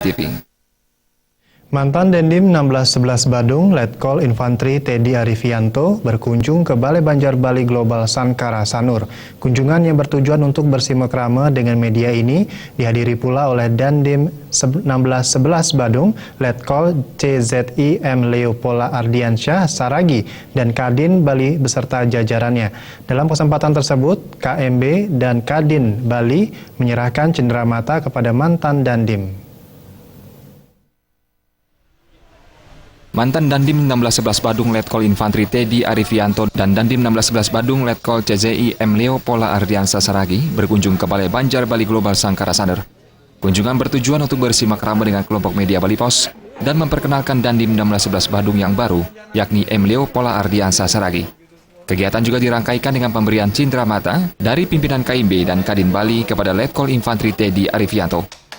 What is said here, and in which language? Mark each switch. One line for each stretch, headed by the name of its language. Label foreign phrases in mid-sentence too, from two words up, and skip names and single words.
Indonesian: TV. Mantan Dandim 1611 Badung, Letkol Infantri Teddy Arifianto berkunjung ke Balai Banjar Bali Global Sankara Sanur. Kunjungan yang bertujuan untuk bersilaturahmi dengan media ini dihadiri pula oleh Dandim 1611 Badung, Letkol CZI M. Leopola Ardiansyah Saragi, dan Kadin Bali beserta jajarannya. Dalam kesempatan tersebut, KMB dan Kadin Bali menyerahkan cenderamata kepada mantan Dandim. Mantan Dandim 1611 Badung Letkol Infantri Teddy Arifianto dan Dandim 1611 Badung Letkol CZI M. Leopola Ardiansyah Saragi berkunjung ke Balai Banjar Bali Global Sankara Sanur. Kunjungan bertujuan untuk bersilaturahmi dengan kelompok media Bali Pos dan memperkenalkan Dandim 1611 Badung yang baru, yakni M. Leopola Ardiansyah Saragi. Kegiatan juga dirangkaikan dengan pemberian cenderamata dari pimpinan KMB dan Kadin Bali kepada Letkol Infantri Teddy Arifianto.